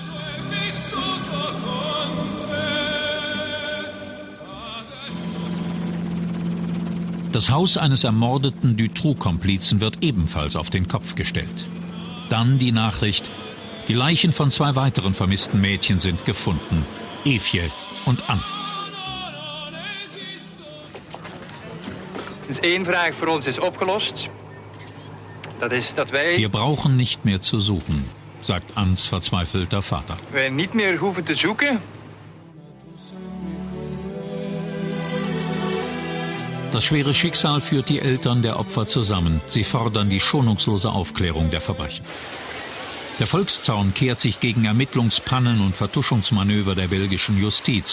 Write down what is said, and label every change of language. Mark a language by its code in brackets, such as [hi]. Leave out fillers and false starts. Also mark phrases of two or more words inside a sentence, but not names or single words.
[de] Das Haus eines ermordeten Dutroux-Komplizen wird ebenfalls auf den Kopf gestellt. Dann die Nachricht: Die Leichen von 2 weiteren vermissten Mädchen sind gefunden. Eefje und Anne. [nl] Eén vraag voor ons is opgelost. Dat is dat wij... [de] Wir brauchen nicht mehr zu suchen, sagt Annes verzweifelter Vater. [nl] Wij niet meer hoeven te zoeken. [de] Das schwere Schicksal führt die Eltern der Opfer zusammen. Sie fordern die schonungslose Aufklärung der Verbrechen. Der Volkszorn kehrt sich gegen Ermittlungspannen und Vertuschungsmanöver der belgischen Justiz.